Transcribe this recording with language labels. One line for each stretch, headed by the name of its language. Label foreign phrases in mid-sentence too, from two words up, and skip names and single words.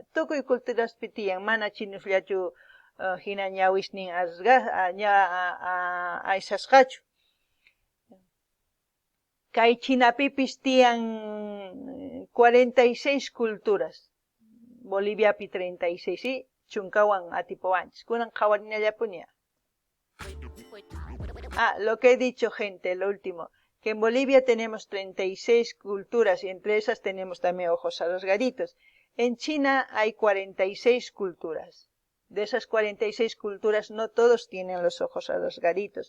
Quechua: Tukuy culturaspi tiyan mana chinuslachu hina ñawishnin ayshasqachu. Kay Chinapipis tiyan 46 culturas. Boliviapi 36 y chunkawan atipawanchis. Kunan qhawarinallapuña.
Spanish: Lo que he dicho, gente, lo último, que en Bolivia tenemos 36 culturas y entre esas tenemos también ojos rasgaditos. En China hay 46 culturas. De esas 46 culturas no todos tienen los ojos rasgaditos.